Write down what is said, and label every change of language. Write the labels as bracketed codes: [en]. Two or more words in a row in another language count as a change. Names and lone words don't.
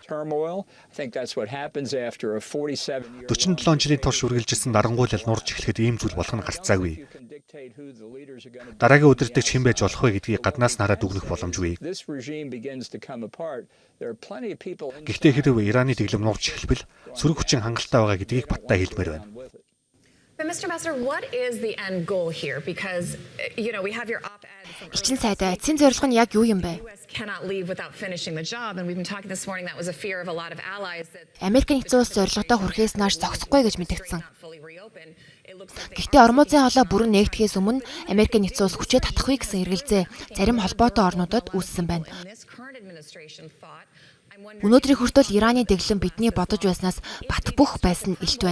[mn] 47 жилийн турш үргэлжилсэн дарангуйлал нурж эхлэхэд ийм зүйл болох нь гарцаагүй. Дараагийн удирдагч хэн байж болох вэ гэдгийг гаднаас нь хараад үгнэх боломжгүй. Гэхдээ хэрэг Ираны дэглэм нурж эхэлбэл сөрөг хүчин хангалттай байгаа гэдгийг баттай хэлмээр байна. [en] Mr. Ambassador, what is the end goal here? Because, we have your op-ed. [mn] Эцсийн сайдаа эцсийн зорилго нь яг юу юм бэ? [en] Cannot leave without finishing the job, and we've been talking this morning that was a fear of a lot of allies that [mn] Америк нэгдсэн улс зорилготой хүрэхээс нааш зогсохгүй гэж мэдгдсэн. Гэхдээ Ормозын хоолой бүрэн нээгдэхээс өмнө Америк нэгдсэн улс хүчээ татахгүй гэсэн эргэлзээ зарим холбоотой орнуудад үүссэн байна. Өнөөдрийн хүртэл Ираны дэглэм бидний бодож байснаас бат бөх байсан илт байна.